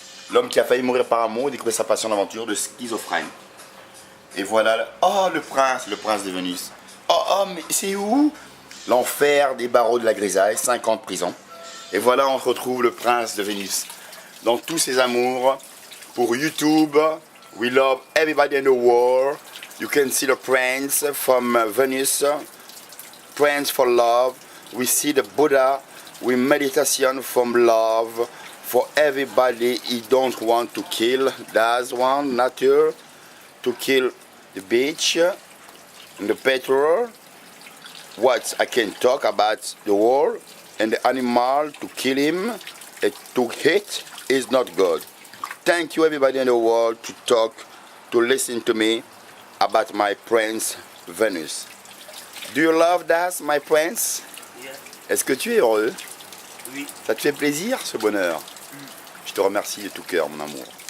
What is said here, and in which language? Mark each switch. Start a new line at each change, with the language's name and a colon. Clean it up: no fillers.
French: L'homme qui a failli mourir par amour, découvrir sa passion d'aventure de schizophrène. Et voilà, le prince de Vénus. Mais c'est où? L'enfer des barreaux de la grisaille, 5 ans de prison. Et voilà, on retrouve le prince de Vénus dans tous ses amours. Pour YouTube,
English: we love everybody in the world. You can see the prince from Venus, prince for love. We see the Buddha with meditation from love for everybody. He don't want to kill. That's one nature to kill the beach and the petrol. What I can talk about the world and the animal to kill him and to hate is not good. Thank you everybody in the world to listen to me about my prince Venus. Do you love that, my prince? Yeah.
French: Est-ce que tu es heureux? Oui. Ça te fait plaisir ce bonheur? Je te remercie de tout cœur mon amour.